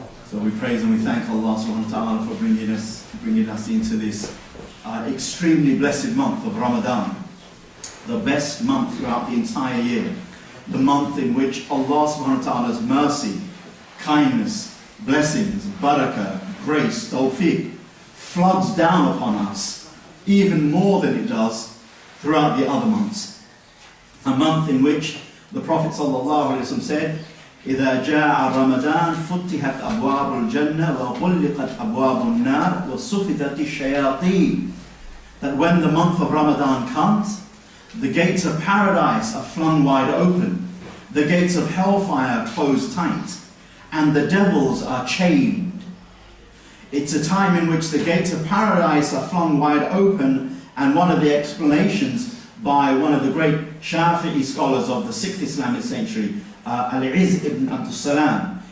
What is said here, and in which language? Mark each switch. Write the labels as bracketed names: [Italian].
[English] So we praise and we thank Allah subhanahu wa ta'ala for bringing us into this extremely blessed month of Ramadan, the best month throughout the entire year. The month in which Allah subhanahu wa ta'ala's mercy, kindness, blessings, barakah, grace, tawfiq floods down upon us even more than it does throughout the other months. A month in which the Prophet sallallahu alaihi wasallam said, [Arabic] إِذَا جَاءَ رَمَضَانَ فُتِحَتْ أَبْوَابُ الْجَنَّةِ وَغُلِّقَتْ أَبْوَابُ النَّارِ وَصُفِدَتِ الشَّيَاطِينِ. [English] That when the month of Ramadan comes, the gates of paradise are flung wide open, the gates of hellfire are closed tight, and the devils are chained. It's a time in which the gates of paradise are flung wide open, and one of the explanations by one of the great Shafi'i scholars of the 6th Islamic century, Al-Izz ibn Abdus Salam.